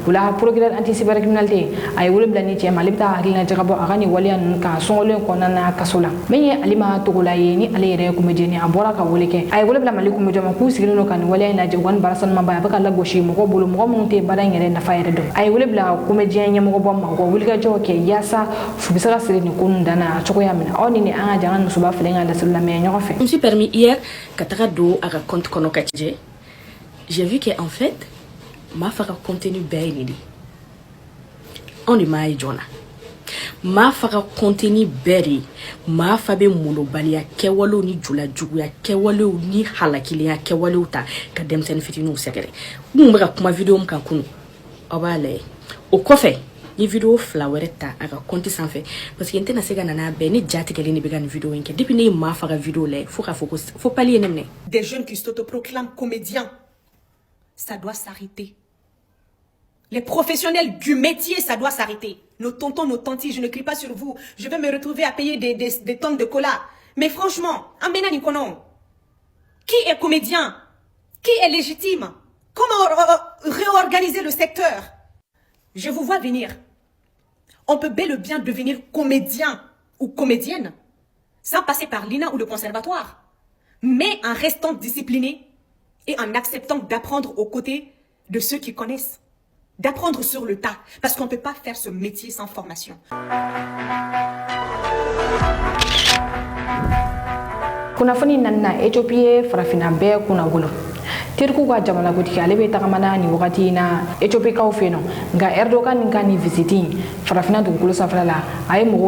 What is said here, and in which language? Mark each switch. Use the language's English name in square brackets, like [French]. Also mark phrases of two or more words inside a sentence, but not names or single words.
[Bambara] o la [French] procureur anti cybercriminalité [Bambara] a ye wele bila ni cɛ ma ale bɛ taa hakilina jagabɔ a ka nin waleya ninnu kan sɔngɔlen kɔnɔna na kaso la min ye Alima Togola ye ni ale yɛrɛ ye comédien a bɔra ka wele kɛ a ye wele bila Mali comédien ma k'u sigilen don ka nin waleya in lajɛ wa ni baara sanumanba a bɛ ka lagosi mɔgɔw bolo mɔgɔ minnu tɛ baara in yɛrɛ nafa yɛrɛ dɔn a ye wele bila comédien ɲɛmɔgɔba ma u ka wulikajɔw kɛ yaasa u bɛ se ka siri nin ko ninnu dan na cogoya min na aw ni an ka jan an ka musoba filɛ ka laseli lamɛn ɲɔgɔn fɛ. [French] Je me suis permis hier [Bambara] ka taga don a ka compte kɔnɔ ka lajɛ [French] j'ai vu que en fait [Bambara] m'a fa ka contenu bɛɛ ye nin de anw de m'a ye joona m'a fa ka contenu bɛɛ de m'a fa bɛ molobaliya kɛwalew ni julajuguya kɛwalew ni halakilenya kɛwalew ta ka denmisɛnnin fitininw sɛgɛrɛ mun bɛ ka kuma vidéo min kan kunu aw b'a lajɛ o kɔfɛ ni vidéo fila wɛrɛ ta a ka compte sanfɛ [French] parce que [Bambara] n tɛna se ka nana bɛɛ ne jatigɛlen de bɛ ka nin vidéo in kɛ depuis ne ye m'a fa ka vidéo lajɛ fo k'a fɔ ko fo pali ye ne minɛ. [French] Des jeunes qui s'autoproclament comédiens, ça doit s'arrêter. Les professionnels du métier, ça doit s'arrêter. Nos tontons, nos tantis, je ne crie pas sur vous. Je vais me retrouver à payer des tonnes de cola. Mais franchement, Ambena Nikono, qui est comédien? Qui est légitime? Comment réorganiser le secteur? Je vous vois venir. On peut bel et bien devenir comédien ou comédienne sans passer par l'INA ou le conservatoire, mais en restant discipliné et en acceptant d'apprendre aux côtés de ceux qui connaissent, d'apprendre sur le tas, parce qu'on ne peut pas faire ce métier sans formation. [Bambara] Kunnafoni nanna Ethiopie farafina bɛɛ kunna wolo teriku ka jamana gutigi ale bɛ tagamana ni wagati na Ethiopie kaw fɛ yen nka Erdogan nin ka ni visiti farafina dugukolo sanfɛla la a ye mɔgɔw